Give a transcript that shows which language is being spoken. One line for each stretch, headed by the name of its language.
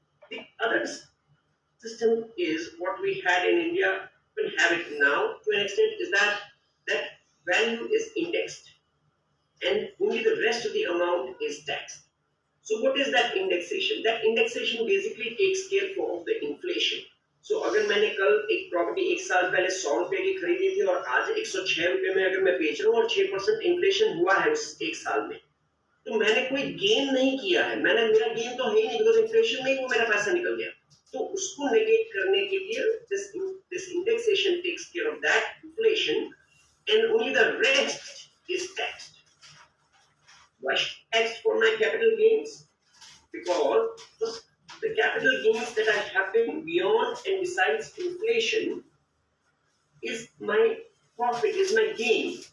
English: The other system is what we had in India, we have it now to an extent, is that value is indexed and only the rest of the amount is taxed. So what is that indexation? That indexation basically takes care of the inflation.
Hindi: So अगर मैंने कल एक property एक साल पहले 100 रुपए की खरीदी थी और आज 106 रुपए में अगर मैं बेच रहा हूँ और 6% इन्फ्लेशन हुआ है उस एक साल में, तो मैंने कोई गेन नहीं किया है, मेरा गेन तो है ही नहीं, बिकॉज इन्फ्लेशन में ही वो मेरा पैसा निकल गया. तो उसको नेगेट करने के लिए
English: this indexation takes care of that inflation and only the rest is taxed. Why taxed for my capital gains? Because the capital gains that are happening beyond and besides inflation is my profit, is my gain.